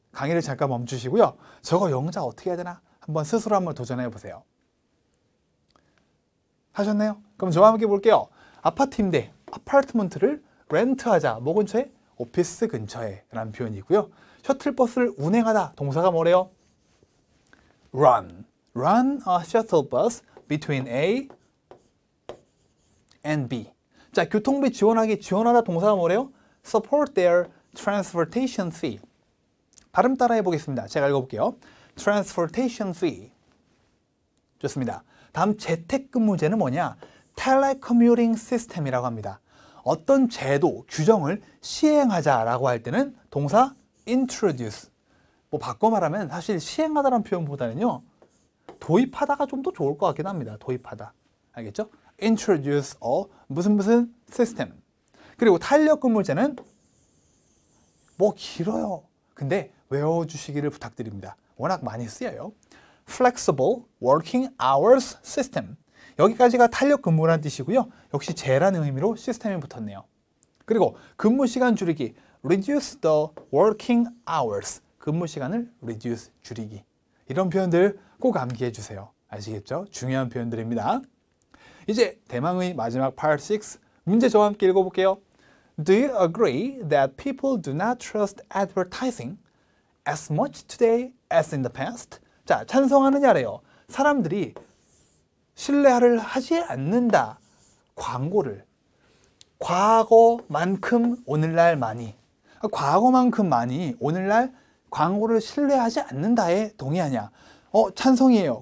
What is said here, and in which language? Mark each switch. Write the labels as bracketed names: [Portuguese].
[Korean] 강의를 잠깐 멈추시고요. 저거 영작 어떻게 해야 되나? 스스로 한번 도전해 보세요. 하셨나요? 그럼 저와 함께 볼게요. 아파트인데 아파트먼트를 렌트하자. 뭐 근처에? 오피스 근처에 라는 표현이고요. 셔틀버스를 운행하다. 동사가 뭐래요? run. [English] run a shuttle bus between A and B. [Korean] 자, 교통비 지원하다 동사가 뭐래요? [English] support their transportation fee. [Korean] 발음 따라 해보겠습니다. 제가 읽어볼게요. transportation fee. 좋습니다. 다음 재택근무제는 뭐냐? telecommuting system이라고 합니다. 어떤 제도, 규정을 시행하자라고 할 때는 동사 introduce. 바꿔 말하면 사실 시행하다라는 표현보다는요. 도입하다가 좀 더 좋을 것 같긴 합니다. 도입하다. 알겠죠? [English] introduce a [Korean] 무슨 [English] system. [Korean] 그리고 탄력근무제는 길어요. 근데 외워주시기를 부탁드립니다. 워낙 많이 쓰여요. [English] flexible working hours system. [Korean] 여기까지가 탄력근무라는 뜻이고요. 역시 제라는 의미로 시스템이 붙었네요. 그리고 근무시간 줄이기 [English] reduce the working hours. [Korean] 근무시간을 reduce, 줄이기. 이런 표현들 꼭 암기해 주세요. 아시겠죠? 중요한 표현들입니다. 이제 대망의 마지막 part 6 문제 저와 함께 읽어볼게요. [English] Do you agree that people do not trust advertising as much today as in the past? [Korean] 자, 찬성하느냐래요. 사람들이 신뢰를 하지 않는다. 광고를. 과거만큼 오늘날 많이. 과거만큼 많이 오늘날 광고를 신뢰하지 않는다에 동의하냐? 찬성이에요.